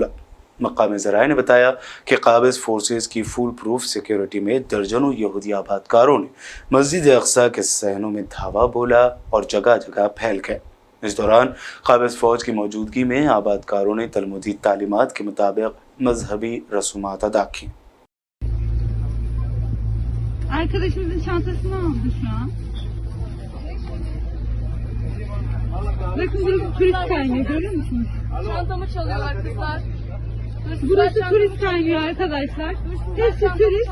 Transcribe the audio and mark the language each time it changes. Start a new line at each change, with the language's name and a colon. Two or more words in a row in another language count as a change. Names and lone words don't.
Urdu: مقامی ذرائع نے بتایا کہ قابض فورسز کی
English: full proof security
Urdu: میں درجنوں یہودی آبادکاروں نے مسجد اقصیٰ کے صحنوں میں دھاوا بولا اور جگہ جگہ پھیل گئے. اس دوران قابض فوج کی موجودگی میں آبادکاروں نے تلمودی تعلیمات کے مطابق مذہبی رسومات ادا کی.
Turkish: Arkadaşımızın çantasını aldı şu an. Bakın burası turist kaynıyor, görüyor musunuz? Çantamı çalıyorlar kızlar. Burası turist kaynıyor arkadaşlar. Hepsi turist.